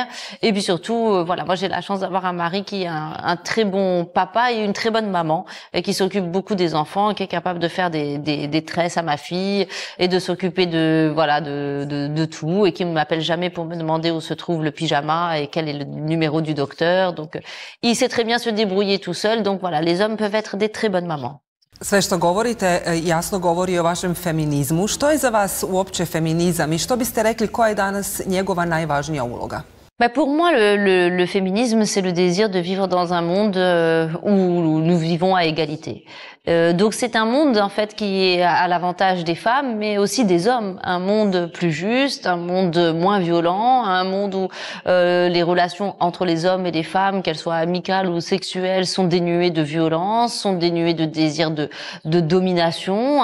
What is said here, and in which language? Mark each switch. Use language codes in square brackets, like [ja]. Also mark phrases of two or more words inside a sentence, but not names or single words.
[fr] Et puis surtout, voilà, moi j'ai la chance d'avoir un mari qui est un très bon papa et une très bonne maman et qui s'occupe beaucoup des enfants, qui est capable de faire des tresses à ma fille et de s'occuper de tout et qui ne m'appelle jamais pour me demander où se trouve le pyjama et quel est le numéro du docteur. Donc, il sait très bien se débrouiller tout seul. Donc voilà, les hommes peuvent être des très bonnes mamans. [hr] Sve što govorite jasno govori o vašem feminizmu. Što je za vas uopće feminizam i što biste rekli koja je danas njegova najvažnija uloga? [fr] Pour moi, le féminisme, c'est le désir de vivre dans un monde où nous vivons à égalité. Donc c'est un monde en fait qui est à l'avantage des femmes, mais aussi des hommes. Un monde plus juste, un monde moins violent, un monde où les relations entre les hommes et les femmes, qu'elles soient amicales ou sexuelles, sont dénuées de violence, sont dénuées de désir de domination.